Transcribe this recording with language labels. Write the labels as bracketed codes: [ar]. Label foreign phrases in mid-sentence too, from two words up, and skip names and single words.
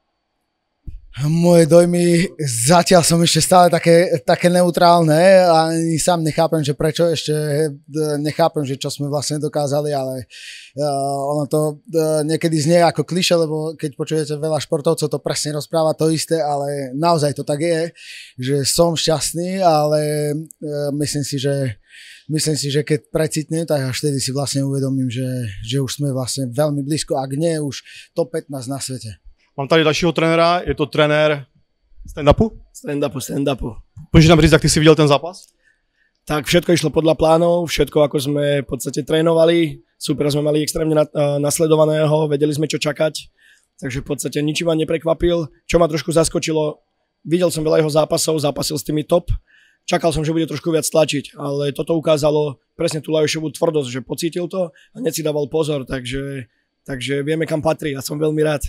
[sk] Moje dojmy, zatiaľ som ešte stále také neutrálne a ani sám nechápem, že prečo, ešte nechápem, že čo sme vlastne dokázali, ale ono to niekedy znie ako klišé, lebo keď počujete veľa športovcov, to presne rozpráva to isté, ale naozaj to tak je, že som šťastný, ale myslím si, že keď precitnem, tak až vtedy si vlastne uvedomím, že už sme vlastne veľmi blízko, ak nie už top 15 na svete. [cs] Mám tady dalšího trenéra, je to trenér stand-upu? Stand-upu. Můžeš nám říct, jak ty si viděl ten zápas? [sk] Tak všetko išlo podľa plánov, všetko ako sme v podstate trénovali, super sme mali extrémne nasledovaného, vedeli sme čo čakať, takže v podstate nič ma neprekvapil. Čo ma trošku zaskočilo, videl som veľa jeho zápasov, zápasil s tými top, čakal som, že bude trošku viac tlačiť, ale toto ukázalo presne tú Lajošovú tvrdosť, že pocítil to a hneď si dával pozor, takže vieme, kam patrí a som veľmi rád.